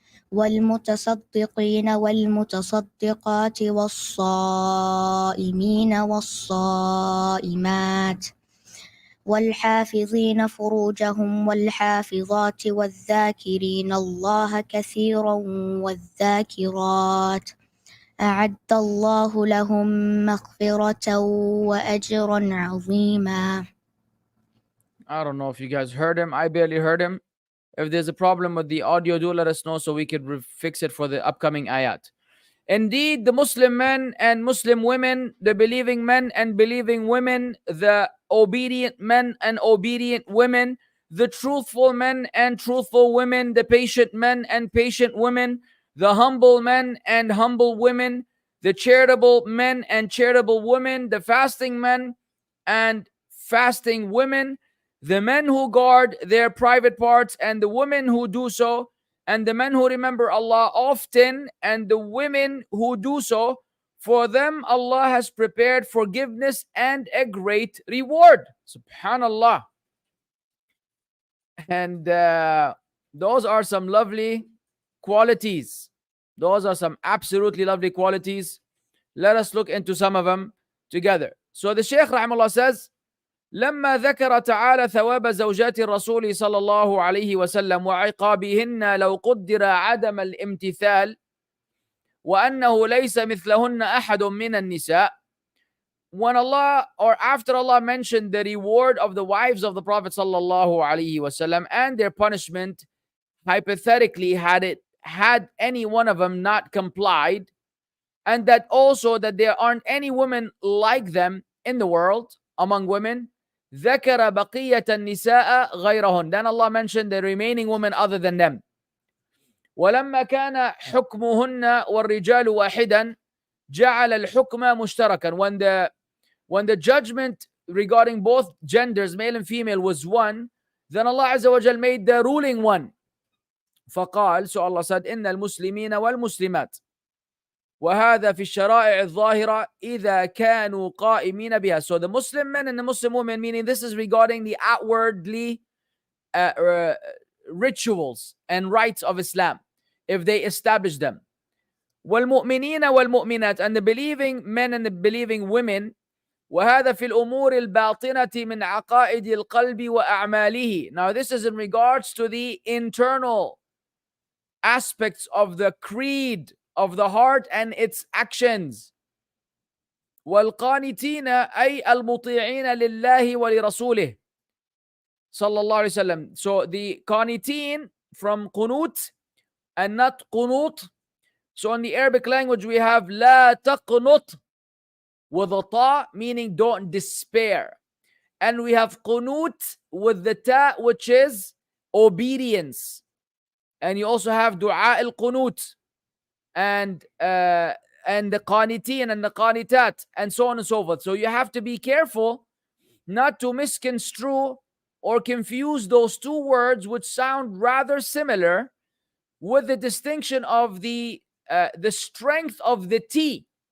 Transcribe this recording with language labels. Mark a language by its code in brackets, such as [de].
[ar] والمتصدقين والمتصدقات والصائمين والصائمات والحافظين فروجهم والحافظات والذاكرين الله كثيرا والذاكرات أعد الله لهم مغفرة وأجرا عظيما. [en] I don't know if you guys heard him. I barely heard him. If there's a problem with the audio, do let us know so we could fix it for the upcoming ayat. Indeed, the Muslim men and Muslim women, the believing men and believing women, the obedient men and obedient women, the truthful men and truthful women, the patient men and patient women, the humble men and humble women, the charitable men and charitable women, the fasting men and fasting women, the men who guard their private parts and the women who do so, and the men who remember Allah often and the women who do so, for them Allah has prepared forgiveness and a great reward. Subhanallah. And those are some lovely qualities. Those are some absolutely lovely qualities. Let us look into some of them together. So the Shaykh Rahimahullah says, [ar] لما ذكر تعالى ثواب زوجات الرسول صلى الله عليه وسلم وعقابهن لو قدر عدم الامتثال وأنه ليس مثلهن أحد من النساء. [en] When Allah, or after Allah mentioned the reward of the wives of the Prophet صلى الله عليه وسلم and their punishment, hypothetically, had any one of them not complied, and that also that there aren't any women like them in the world among women, [ar] ذكر بقية النساء غيرهن. [en] Then Allah mentioned the remaining women other than them. [ar] ولما كان حكمهن والرجال واحدا جعل الحكم مشتركا. [en] When the judgment regarding both genders, male and female, was one, then Allah Azza wa Jal made the ruling one. [ar] فقال, [en] so Allah said, [ar] إن المسلمين والمسلمات وهذا في الشرائع الظاهرة إذا كانوا قائمين بها. [en] So the Muslim men and the Muslim women, meaning this is regarding the outwardly rituals and rites of Islam, if they establish them. [ar] والمؤمنين والمؤمنات, [en] and the believing men and the believing women, [ar] وهذا في الأمور الباطنة من عقائد القلب وأعماله. [en] Now this is in regards to the internal aspects of the creed of the heart and its actions. [ar] والقانتين أي المطيعين لله ولرسوله صلى الله عليه وسلم. [en] So the qanitin from qunut and not qunut. So in the Arabic language we have [ar] لا تقنط [en] with a ta, meaning don't despair. And we have qunut with the ta, which is obedience. And you also have dua al-qunut and the qanitin and the qanitat and so on and so forth. So you have to be careful not to misconstrue or confuse those two words, which sound rather similar, with the distinction of the strength of the T.